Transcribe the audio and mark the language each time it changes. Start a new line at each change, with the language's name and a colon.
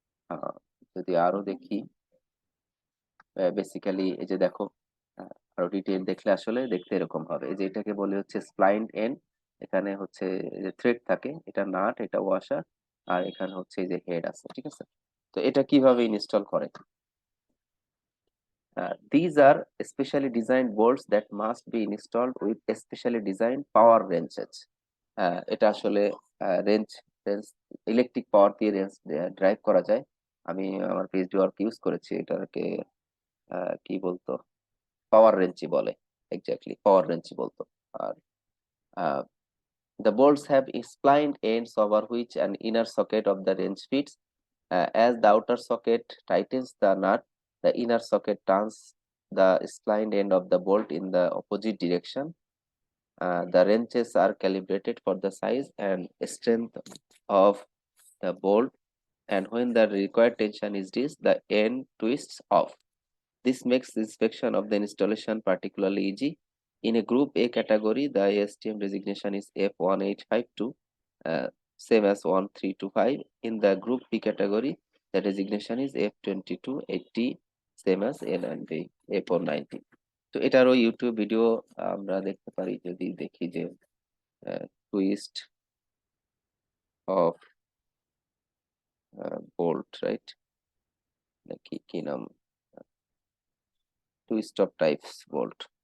Bangla: আহ, যদি আরো দেখি, বেসিক্যালি এই যে দেখো, আরো ডিটেইল দেখলে আসলে দেখতে এরকম হবে। এই যে এটাকে বলে হচ্ছে স্প্লাইন এন্ড, এখানে হচ্ছে যে থ্রেড থাকে, এটা নাট, এটা ওয়াশার, আর এখানে হচ্ছে এই যে হেড আছে, ঠিক আছে। তো এটা কিভাবে ইনস্টল করে?
English: These are specially designed bolts that must be installed with specially designed power wrenches.
Bangla: এটা আসলে রেঞ্জ রেঞ্জ ইলেকট্রিক পাওয়ার দিয়ে রেঞ্জ ড্রাইভ করা যায়। আমি আমার পিএইচডি ওয়ার্ক ইউজ করেছি এটাকে, কি বলতো, পাওয়ার রেঞ্চই বলে, এক্স্যাক্টলি পাওয়ার রেঞ্চই বলতো।
English: আর the bolts have splined ends over which an inner socket of the wrench fits. As the outer socket tightens the nut, the inner socket turns the splined end of the bolt in the opposite direction. The wrenches are calibrated for the size and strength of the bolt, and when the required tension is reached, the end twists off. This makes inspection of the installation particularly easy. In a Group A category, the ASTM designation is F1852, same as 1325. In the Group B category, the designation is F2280, same as N and A490.
Bangla: তো এটারও YouTube video আমরা দেখতে পারি, যদি দেখি যে twist of bolt, right, নাকি কি নাম, টুইস্ট অফ টাইপস বোল্ট।